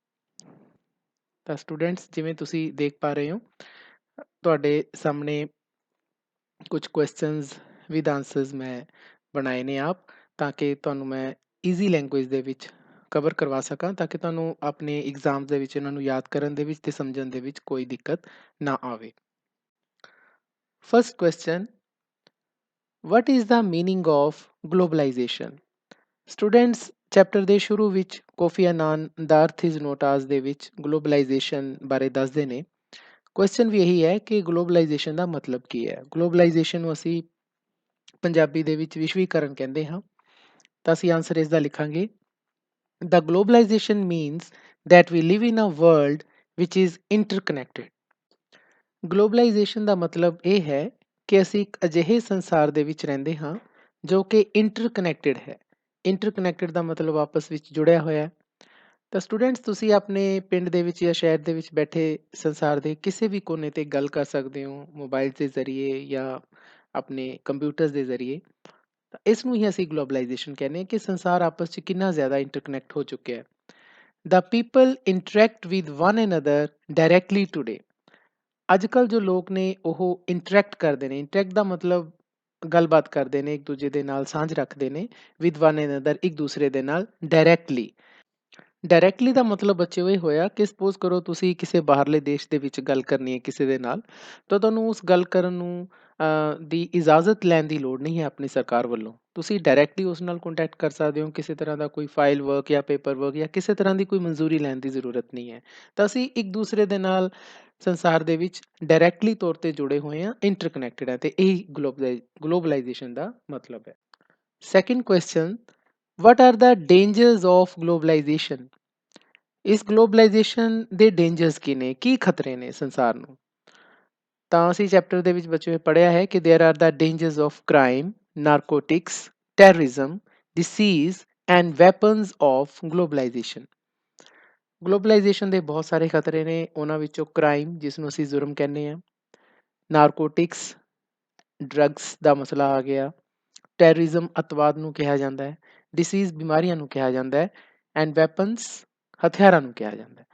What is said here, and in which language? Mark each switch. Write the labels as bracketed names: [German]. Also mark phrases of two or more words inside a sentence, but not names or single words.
[Punjabi] ਤਾਂ ਸਟੂਡੈਂਟਸ, ਜਿਵੇਂ ਤੁਸੀਂ ਦੇਖ ਪਾ ਰਹੇ ਹੋ, ਤੁਹਾਡੇ ਸਾਹਮਣੇ ਕੁਝ [English] questions with answers [Punjabi] ਮੈਂ ਬਣਾਏ ਨੇ ਆਪ, ਤਾਂ ਕਿ ਤੁਹਾਨੂੰ ਮੈਂ [English] easy language [Punjabi] ਦੇ ਵਿੱਚ ਕਵਰ ਕਰਵਾ ਸਕਾਂ, ਤਾਂ ਕਿ ਤੁਹਾਨੂੰ ਆਪਣੇ ਐਗਜ਼ਾਮ ਦੇ ਵਿੱਚ ਇਹਨਾਂ ਨੂੰ ਯਾਦ ਕਰਨ ਦੇ ਵਿੱਚ ਤੇ ਸਮਝਣ ਦੇ ਵਿੱਚ ਕੋਈ ਦਿੱਕਤ ਨਾ ਆਵੇ। [English] first question, what is the meaning of globalization? [Punjabi] ਸਟੂਡੈਂਟਸ, ਚੈਪਟਰ ਦੇ ਸ਼ੁਰੂ ਵਿੱਚ ਕੋਫੀ ਅਨਾਨ ਦਾ [English] Earth is not ours [Punjabi] ਦੇ ਵਿੱਚ ਗਲੋਬਲਾਈਜੇਸ਼ਨ ਬਾਰੇ ਦੱਸਦੇ ਨੇ। ਕੁਐਸਚਨ ਵੀ ਇਹੀ ਹੈ ਕਿ ਗਲੋਬਲਾਈਜੇਸ਼ਨ ਦਾ ਮਤਲਬ ਕੀ ਹੈ। ਗਲੋਬਲਾਈਜੇਸ਼ਨ ਨੂੰ ਅਸੀਂ ਪੰਜਾਬੀ ਦੇ ਵਿੱਚ ਵਿਸ਼ਵੀਕਰਨ ਕਹਿੰਦੇ ਹਾਂ। ਤਾਂ ਅਸੀਂ ਆਨਸਰ ਇਸ ਦਾ ਲਿਖਾਂਗੇ, [English] The globalization means that we live in a world which is interconnected. [Punjabi] ਗਲੋਬਲਾਈਜੇਸ਼ਨ ਦਾ ਮਤਲਬ ਇਹ ਹੈ ਕਿ ਅਸੀਂ ਇੱਕ ਅਜਿਹੇ ਸੰਸਾਰ ਦੇ ਵਿੱਚ ਰਹਿੰਦੇ ਹਾਂ ਜੋ ਕਿ ਇੰਟਰਕਨੈਕਟਡ ਹੈ। ਇੰਟਰਕਨੈਕਟਡ ਦਾ ਮਤਲਬ ਆਪਸ ਵਿੱਚ ਜੁੜਿਆ ਹੋਇਆ ਹੈ। ਤਾਂ ਸਟੂਡੈਂਟਸ, ਤੁਸੀਂ ਆਪਣੇ ਪਿੰਡ ਦੇ ਵਿੱਚ ਜਾਂ ਸ਼ਹਿਰ ਦੇ ਵਿੱਚ ਬੈਠੇ ਸੰਸਾਰ ਦੇ ਕਿਸੇ ਵੀ ਕੋਨੇ ਤੇ ਗੱਲ ਕਰ ਸਕਦੇ ਹੋ, ਮੋਬਾਈਲ ਦੇ ਜ਼ਰੀਏ ਜਾਂ ਆਪਣੇ ਕੰਪਿਊਟਰ ਦੇ ਜ਼ਰੀਏ। ਤਾਂ ਇਸ ਨੂੰ ਹੀ ਅਸੀਂ ਗਲੋਬਲਾਈਜੇਸ਼ਨ ਕਹਿੰਦੇ ਹਾਂ ਕਿ ਸੰਸਾਰ ਆਪਸ 'ਚ ਕਿੰਨਾ ਜ਼ਿਆਦਾ ਇੰਟਰਕਨੈਕਟ ਹੋ ਚੁੱਕਿਆ ਹੈ। [English] The people interact with one another directly today. [Punjabi] ਅੱਜ ਕੱਲ੍ਹ ਜੋ ਲੋਕ ਨੇ ਉਹ ਇੰਟਰੈਕਟ ਕਰਦੇ ਨੇ। ਇੰਟਰੈਕਟ ਦਾ ਮਤਲਬ ਗੱਲਬਾਤ ਕਰਦੇ ਨੇ, ਇੱਕ ਦੂਜੇ ਦੇ ਨਾਲ ਸਾਂਝ ਰੱਖਦੇ ਨੇ। [English] with one another, [Punjabi] ਇੱਕ ਦੂਸਰੇ ਦੇ ਨਾਲ ਡਾਇਰੈਕਟਲੀ। ਡਾਇਰੈਕਟਲੀ ਦਾ ਮਤਲਬ ਬੱਚਿਓ ਇਹ ਹੋਇਆ ਕਿ ਸਪੋਜ਼ ਕਰੋ ਤੁਸੀਂ ਕਿਸੇ ਬਾਹਰਲੇ ਦੇਸ਼ ਦੇ ਵਿੱਚ ਗੱਲ ਕਰਨੀ ਹੈ ਕਿਸੇ ਦੇ ਨਾਲ, ਤਾਂ ਤੁਹਾਨੂੰ ਉਸ ਗੱਲ ਕਰਨ ਨੂੰ ਦੀ ਇਜਾਜ਼ਤ ਲੈਣ ਦੀ ਲੋੜ ਨਹੀਂ ਹੈ ਆਪਣੀ ਸਰਕਾਰ ਵੱਲੋਂ। ਤੁਸੀਂ ਡਾਇਰੈਕਟਲੀ ਉਸ ਨਾਲ ਕੰਟੈਕਟ ਕਰ ਸਕਦੇ ਹੋ। ਕਿਸੇ ਤਰ੍ਹਾਂ ਦਾ ਕੋਈ [English] file work [Punjabi] ਜਾਂ [English] paper work [Punjabi] ਜਾਂ ਕਿਸੇ ਤਰ੍ਹਾਂ ਦੀ ਕੋਈ ਮਨਜ਼ੂਰੀ ਲੈਣ ਦੀ ਜ਼ਰੂਰਤ ਨਹੀਂ ਹੈ। ਤਾਂ ਅਸੀਂ ਇੱਕ ਦੂਸਰੇ ਦੇ ਨਾਲ ਸੰਸਾਰ ਦੇ ਵਿੱਚ ਡਾਇਰੈਕਟਲੀ ਤੌਰ ਤੇ ਜੁੜੇ ਹੋਏ ਹਾਂ, ਇੰਟਰਕਨੈਕਟਡ ਹੈ, ਤੇ ਇਹੀ ਗਲੋਬਲਾਈਜੇਸ਼ਨ ਦਾ ਮਤਲਬ ਹੈ। [English] second question, what are the dangers of globalization? [Punjabi] ਇਸ ਗਲੋਬਲਾਈਜੇਸ਼ਨ ਦੇ ਡੇਂਜਰਸ ਕੀ ਨੇ, ਕੀ ਖਤਰੇ ਨੇ ਸੰਸਾਰ ਨੂੰ? ਤਾਂ ਅਸੀਂ ਚੈਪਟਰ ਦੇ ਵਿੱਚ ਬੱਚਿਓ ਪੜ੍ਹਿਆ ਹੈ ਕਿ [English] there are the dangers of crime, narcotics, terrorism, disease and weapons of globalization. [Punjabi] ਗਲੋਬਲਾਈਜੇਸ਼ਨ ਦੇ ਬਹੁਤ ਸਾਰੇ ਖਤਰੇ ਨੇ। ਉਹਨਾਂ ਵਿੱਚੋਂ ਕ੍ਰਾਈਮ, ਜਿਸ ਨੂੰ ਅਸੀਂ ਜੁਰਮ ਕਹਿੰਦੇ ਹਾਂ, ਨਾਰਕੋਟਿਕਸ, ਡਰੱਗਸ ਦਾ ਮਸਲਾ ਆ ਗਿਆ, ਟੈਰਰਿਜ਼ਮ ਅੱਤਵਾਦ ਨੂੰ ਕਿਹਾ ਜਾਂਦਾ ਹੈ, ਡਿਸੀਜ਼ ਬਿਮਾਰੀਆਂ ਨੂੰ ਕਿਹਾ ਜਾਂਦਾ ਹੈ, [English] and weapons [Punjabi] ਹਥਿਆਰਾਂ ਨੂੰ ਕਿਹਾ ਜਾਂਦਾ ਹੈ।